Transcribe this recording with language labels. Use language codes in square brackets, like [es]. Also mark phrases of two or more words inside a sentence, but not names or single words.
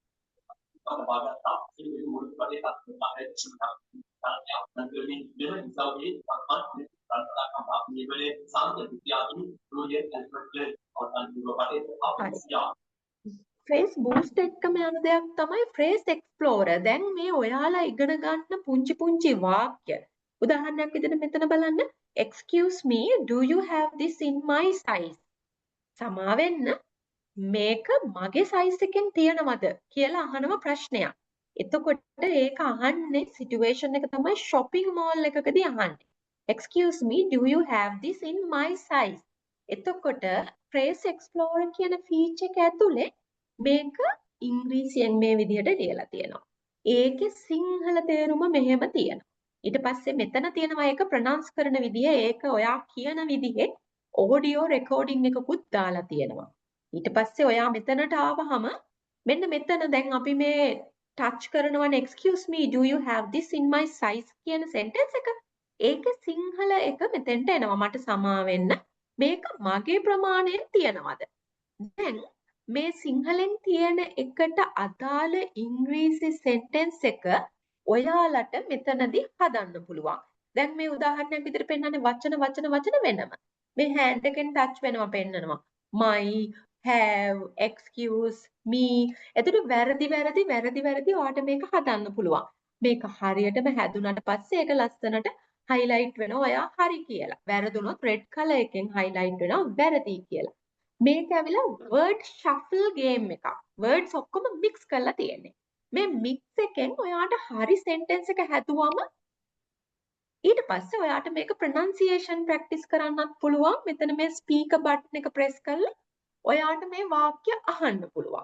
[en] phrase booster [si] එකම යන දෙයක් තමයි [en] phrase explorer. [si] දැන් මේ ඔයාලා ඉගෙන ගන්න පුංචි පුංචි වාක්‍ය. උදාහරණයක් විදිහට මෙතන බලන්න. [en] Excuse me, do you have this in my size? [si] සමාවෙන්න මේක මගේ size එකෙන් තියනවද කියලා අහනව ප්‍රශ්නයක්. එතකොට ඒක අහන්නේ situation එක තමයි [en] shopping mall [si] එකකදී අහන්නේ. [en] Excuse me, do you have this in my size? [si] එතකොට [en] phrase explorer [si] කියන feature එක ඇතුලේ මේක ඉංග්‍රීසියෙන් මේ විදිහට ලියලා තියෙනවා. ඒකේ සිංහල තේරුම මෙහෙම තියෙනවා. ඊට පස්සේ මෙතන තියෙනවා ඒක ප්‍රොනවුන්ස් කරන විදිය, ඒක ඔයා කියන විදිහේ [en] audio recording [si] එකකුත් දාලා තියෙනවා. ඊට පස්සේ ඔයා මෙතනට ආවහම මෙන්න මෙතන දැන් අපි මේ touch කරනවනේ [en] excuse me, do you have this in my size [si] කියන sentence එක. ඒක සිංහල එක මෙතෙන්ට එනවා. මට සමා වෙන්න මේක මගේ ප්‍රමාණයෙන් තියනවද? දැන් මේ සිංහලෙන් තියෙන එකට අදාළ ඉංග්‍රීසි sentence එක ඔයාලට මෙතනදී හදන්න පුළුවන්. දැන් මේ උදාහරණයක් විදිහට පෙන්නන්නේ වචන වෙනම. මේ hand එකෙන් touch වෙනවා පෙන්නනවා. [en] my, have, excuse, me. [si] එතකොට වැරදි ඔයාට මේක හදන්න පුළුවන්. මේක හරියටම හැදුනට පස්සේ ඒක ලස්සනට highlight වෙනවා ඔයා හරි කියලා. වැරදුනොත් [en] red color [si] එකෙන් highlight වෙනවා වැරදි කියලා. මේක ඇවිල්ලා [en] word shuffle game [si] එකක්. words ඔක්කොම mix කරලා තියෙන්නේ. මේ mix එකෙන් ඔයාට හරි sentence එක හැදුවම ඊට පස්සේ ඔයාට මේක [en] pronunciation practice [si] කරන්නත් පුළුවන්. මෙතන මේ [en] speaker button [si] එක press කරලා ඔයාට මේ වාක්‍ය අහන්න පුළුවන්.